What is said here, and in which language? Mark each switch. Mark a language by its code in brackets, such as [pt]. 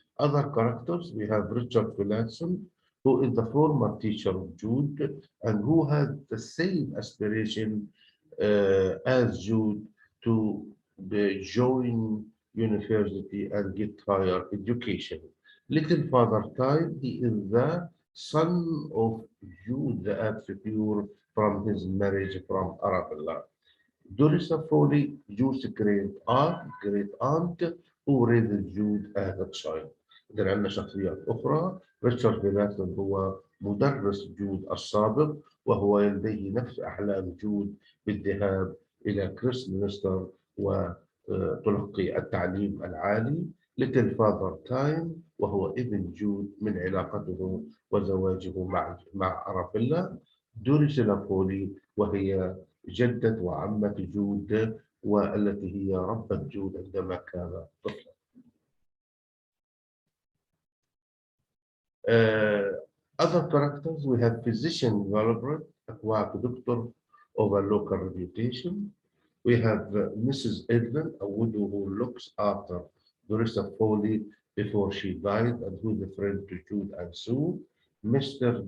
[en] Other characters, we have Richard Willotson, who is the former teacher of Jude and who had the same aspiration as Jude to join university and get higher education. Little Father Time, he is the son of Jude the Obscure from his marriage from Arabella. Dorissa Foley, Jude's great aunt who raised Jude as a child. [ar] إذا عندنا شخصيات أخرى، ريتشارد بيلاتون هو مدرس جود السابق، وهو لديه نفس أحلام جود بالذهاب إلى كريستمنستر وتلقي التعليم العالي. ليتل فاذر تايم وهو ابن جود من علاقته وزواجه مع أرابيلا. دوريسيلا فولي وهي جدة وعمة جود، والتي هي ربة جود عندما كان طفلا. [en] Other characters, we have physician Valbert, a quack doctor of a local reputation. We have Mrs. Edlin, a widow who looks after Dorissa Foley before she died and who is a friend to Jude and Sue. Mr.